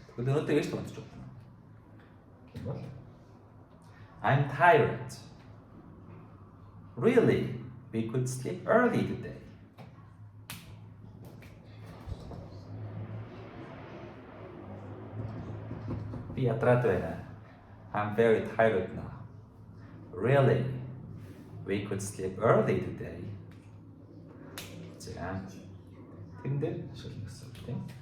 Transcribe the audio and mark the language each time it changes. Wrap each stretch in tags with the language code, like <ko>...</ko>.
<mn>Тэгвэл өнөөдөр яаж унтаж болно гэх юм бол</mn> <en>I'm tired. Really? We could sleep early today.</en> <mn>Би ядраад байна.</mn> <en>I'm very tired now. Really? We could sleep early today.</en> <mn>За. Тэндээ шилэн гэсэн үг тийм.</mn>